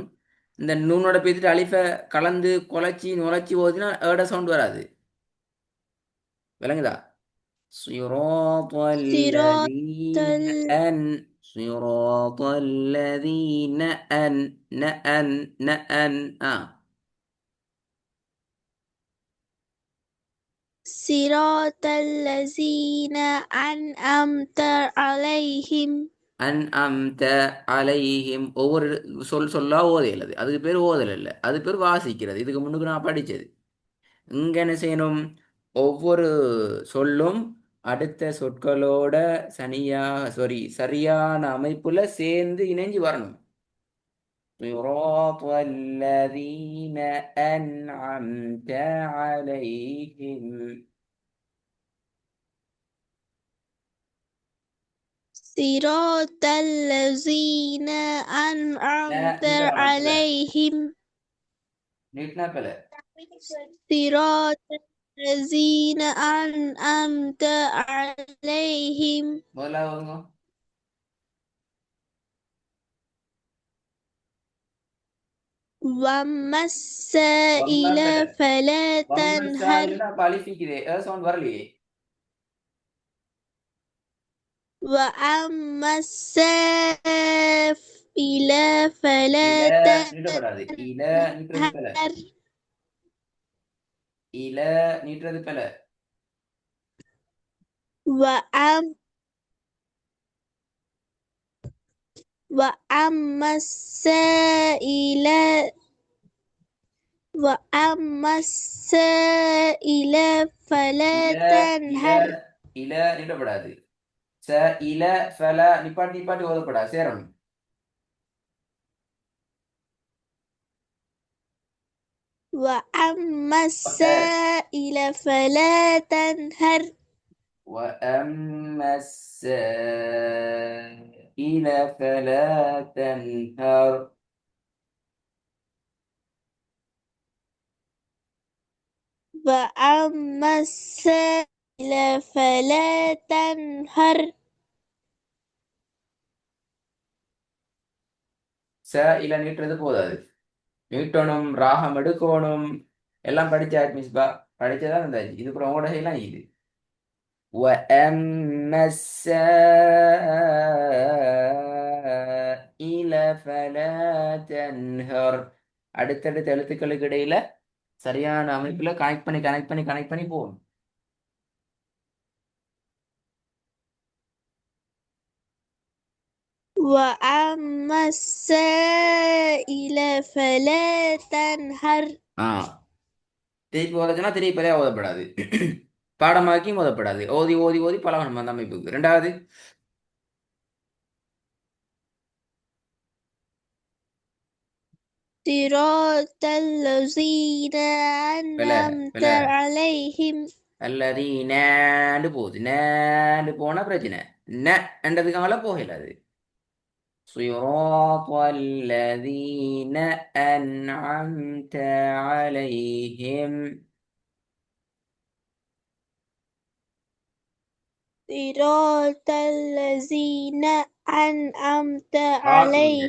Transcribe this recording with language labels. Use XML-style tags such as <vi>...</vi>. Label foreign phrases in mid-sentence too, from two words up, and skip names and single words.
<ta>இந்த நூனோட பேசிட்டு அலிஃபை கலந்து குலைச்சி நுழைச்சி ஓதினா ஏட சவுண்ட் வராது. விளங்குதா?</ta> <ar>صراط صراط الذين أن صراط الذين أن نأن نأن صراط الذين أنعمت عليهم أنعمت عليهم.</ar> <ta>ஒவ்வொரு சொல் சொல்லா ஓதையிலது, அதுக்கு பேர் ஓதல் இல்லை, அது பேர் வாசிக்கிறது. இதுக்கு முன்னுக்கு நான் படித்தது. இங்க என்ன செய்யணும்? ஒவ்வொரு சொல்லும் அடுத்த சொற்களோட சரியான அமைப்புல சேர்ந்து இணைஞ்சு வரணும்.</ta> <ar>صراط الذين أنعمت عليهم. صراط الذين أنعمت</ar> <ta>நீட்ட வேணாம் பிள்ளை,</ta> <ar>عليهم</ar> <ta>நீட்டினா பிள்ளை.</ta> <ar>صراط الذين أنعمت عليهم</ar> <ta>முதலாவது</ta> <ar>وأما வம்மா السائل</ar> <ta>பிள்ளை.</ta> <ar>فلا வம்ம تنهر</ar> <ta>சாயிலுன்னா அப்ப அலிஃபிக்குதே, சவுண்ட் வரலையே.</ta> <ar>وأما السائل فلا</ar> <ta>இல நீட்டப்படாது. இல நீட்டுறது பிள்ளை.</ta> <ar>تنهر</ar> <ta>இல நீட்டுறது பிள்ளை.</ta> <ar>وأم وأما السائل وأما السائل فلا</ar> <ta>இல இல</ta> <ar>تنهر</ar> <ta>இல நீட்டப்படாது. ச இல ஃபல நிப்பாட்டி நிப்பாட்டி ஓதப்படாது, சேரணும்.</ta> <ar>وأما السائل فلا تنهر وأما السائل فلا تنهر. وأما السائل فلا تنهر</ar> <ta>ச இல நீட்டுறது போதாது, நீட்டணும், ராகம் எடுக்கணும். எல்லாம் படிச்சாச்சு மிஸ்பா, படிச்சதான் இருந்தாச்சு. இது அப்புறம் உங்களோட செய்யலாம் இது.</ta> <ar>وأما السائل فلا تنهر.</ar> <ta>அடுத்தடுத்த எழுத்துக்களுக்கு இடையில சரியான அமைப்புல கனெக்ட் பண்ணி போகணும்.</ta> <ar>وأما السائل فلا تنهر</ar> <ta>ஆ திருப்பி ஓதச்சுன்னா திருப்பி ஓதப்படாது. பாடமாக்கியும் ஓதப்படாது. ஓதி ஓதி ஓதி பழகணும் அந்த அமைப்புக்கு. ரெண்டாவது</ta> <ar>صراط الذين பில أنعمت பில عليهم</ar> <ta>அல்லது நேண்டு போகுது. நேண்டு போனா பிரச்சனை. ந என்றதுக்காக போகல அது.</ta> <ar>صراط الذين أنعمت عليهم. صراط الذين أنعمت إلا</ar>